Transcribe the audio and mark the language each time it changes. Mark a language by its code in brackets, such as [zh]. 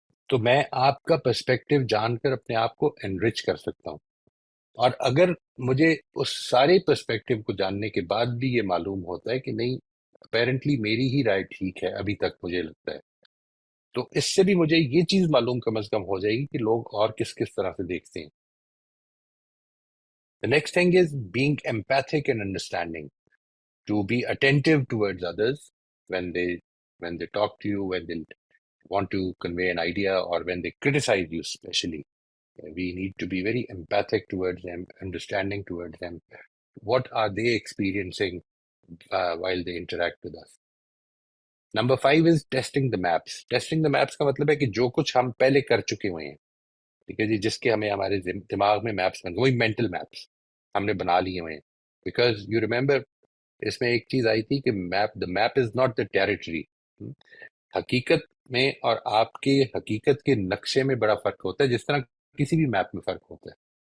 [ur] تو میں آپ کا پرسپیکٹیو جان کر اپنے آپ کو انرچ کر سکتا ہوں۔ اور اگر مجھے اس سارے پرسپیکٹیو کو جاننے کے بعد بھی یہ معلوم ہوتا ہے کہ نہیں، اپیرنٹلی میری ہی رائے ٹھیک ہے ابھی تک مجھے لگتا ہے، تو اس سے بھی مجھے یہ چیز معلوم کم از کم ہو جائے گی کہ لوگ اور کس کس طرح سے دیکھتے ہیں۔ [en] The next thing is being empathic and understanding، to be attentive towards others when they talk to you, when they want to convey an idea, or when they criticize you especially. We need to be very empathic towards them, understanding towards them. What are they experiencing while they interact with us? Number 5 is testing the maps. Testing the maps [ur] کا مطلب ہے کہ جو کچھ ہم پہلے کر چکے ہوئے ہیں، ٹھیک ہے جی، جس کے ہمارے دماغ میں میپس بن گئے، وہی مینٹل میپس، ہم نے بنا لیے ہوئے ہیں. [en] because you remember [ur] اس میں ایک چیز آئی تھی کہ [en] The map is not the territory. [ur] حقیقت میں اور آپ کے حقیقت کے نقشے میں بڑا فرق ہوتا ہے، جس طرح کسی بھی میپ میں فرق ہوتا ہے.